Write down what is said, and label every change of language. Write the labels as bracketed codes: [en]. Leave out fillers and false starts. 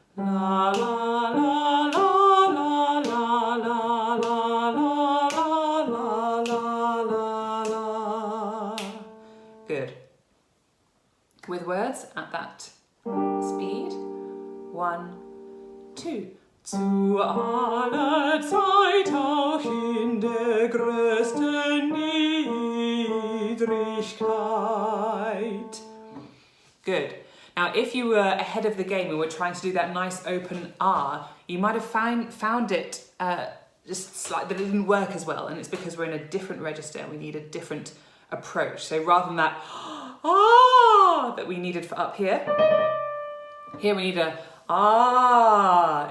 [en] La la la la la la la la la. Good. With words at that speed. 1, 2. [de] Zu aller Zeit auch in der größten Niedrigkeit. [en] Good. Now, if you were ahead of the game and were trying to do that nice open R, you might have found it just slightly, that it didn't work as well, and it's because we're in a different register and we need a different approach. So rather than that ah that we needed for up here, here we need a ah.